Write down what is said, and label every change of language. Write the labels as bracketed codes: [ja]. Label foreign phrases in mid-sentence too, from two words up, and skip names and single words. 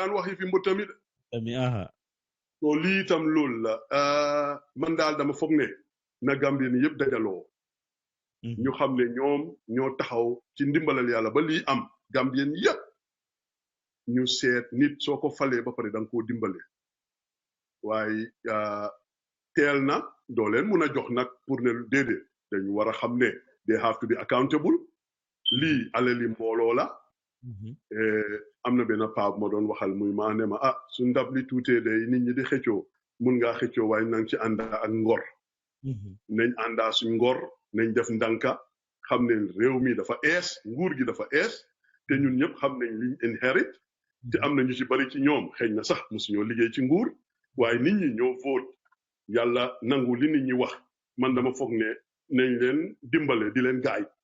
[wo] daan wax yi fi mbutami de so lii itam loolu la man daal dama foog ne na Gambien yëpp dajaloo ñu xam ne ñoom ñoo taxaw ci ndimbalal yàlla ba lii am Gambien yëpp ñu seet nit soo ko falee ba pare da nga koo dimbale waaye teel na doo leen mun a jox nag pour ne déedéet dañu war a xam ne [en] they have to be accountable [wo] lii alali mbooloo la am na benn paab ma doon waxal muy maa ne ma su ndab li tuutee day nit ñi di xëccoo mun ngaa xëccoo waaye nang ci ànda ak ngor nañ àndaa suñ ngor nañ def ndanka xam ne réew mi dafa ees nguur gi dafa ees te ñun ñëpp xam nañ liñ inherit te am na ñu ci bari ci ñoom xëy na sax mosuñoo liggéey ci nguur waaye nit ñi ñoo vote yàlla nangu li nit ñi wax man dama foog ne nañ leen dimbale di leen gaay